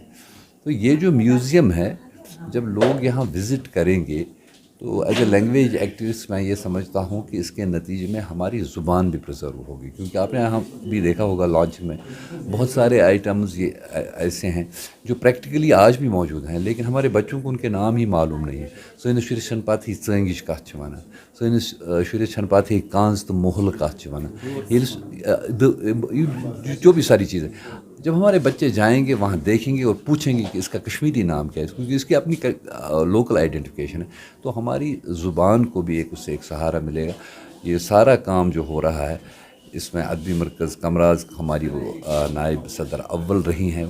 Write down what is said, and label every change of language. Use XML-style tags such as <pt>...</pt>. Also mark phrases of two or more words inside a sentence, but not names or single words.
<ur>تو یہ جو میوزیم ہے جب لوگ یہاں وزٹ کریں گے تو</ur> <en>as a language activist</en> <ur>میں یہ سمجھتا ہوں کہ اس کے نتیجے میں ہماری زبان بھی پرزرو ہوگی، کیونکہ آپ نے یہاں بھی دیکھا ہوگا لانچ میں بہت سارے آئٹمز یہ ایسے ہیں جو پریکٹیکلی آج بھی موجود ہیں لیکن ہمارے بچوں کو ان کے نام ہی معلوم نہیں ہے.</ur> <ks>سٲنِس شُرِس چھَنہٕ پَتہٕے ژٲنٛگِج کَتھ چھِ وَنان، سٲنِس شُرِس چھَنہٕ پَتہٕے کانٛز تہٕ مُحلہٕ کَتھ چھِ وَنان،</ks> <ur>جو بھی ساری چیزیں جب ہمارے بچے جائیں گے وہاں دیکھیں گے اور پوچھیں گے کہ اس کا کشمیری نام کیا ہے کیونکہ اس کی اپنی</ur> <en>local identification</en> <ur>ہے تو ہماری زبان کو بھی اس سے ایک سہارا ملے گا. یہ سارا کام جو ہو رہا ہے اس میں ادبی مرکز کمراز ہماری وہ نائب صدر اول رہی ہیں.</ur>